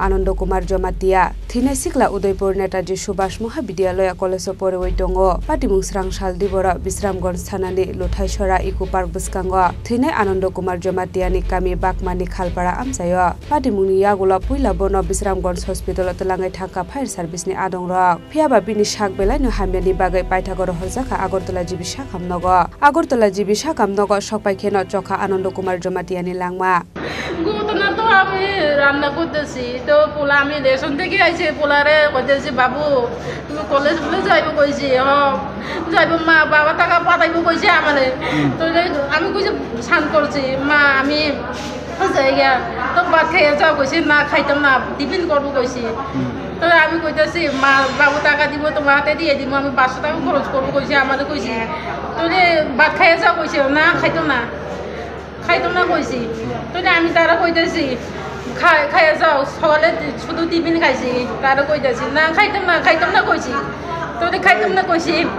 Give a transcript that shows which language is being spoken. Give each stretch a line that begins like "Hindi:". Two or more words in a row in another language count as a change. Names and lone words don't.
Kok Borok: Anand Kumar Jamatia thine sikla Udaipur Netaji Subhas Mahavidyalaya College poriwitongo party mung srangshal dibora Bisramganj thanani luthaisora eco park buskango thine Anand Kumar Jamatia ni kami bakmani khalpara amsayo party mungni yagula puila bono Bisramganj hospital telangai thaka
English: fire service
Kok Borok: ni adongrok phiaba bini sak belai no hamyani bagai paithagor horjaka Agartala jibi sakamnogo sokpai kheno chokha Anand Kumar Jamatia ni langma
Bangla: আমি রান্না করতেছি তো পোলা আমি রেশন থেকে আইছি পোলারে কইতেছি বাবু তুমি কলেজ বলে যাইবো কইছি যাইবো মা বাবা টাকা পাঠাইবো কইছে আমারে তো আমি কইছি শান করছি মা আমি যাইগা তো ভাত খাইয়া যাও কইছি না খাইতাম না টিফিন করবো কইছি তো আমি কইতেছি মা বাবু টাকা দিব তোমার হাতে দিয়ে দিব আমি 500 টাকা খরচ করবো কইছি আমাদের কইছি তো ভাত খাইয়া যাও কইছে না খাইতাম না কইছি তো আমি তারা কইতেছি খাইয়া যাও সকালে শুধু টিফিন খাইছি তারা কইতেছি না খাইতাম না কইছি তো খাইতাম না কইছি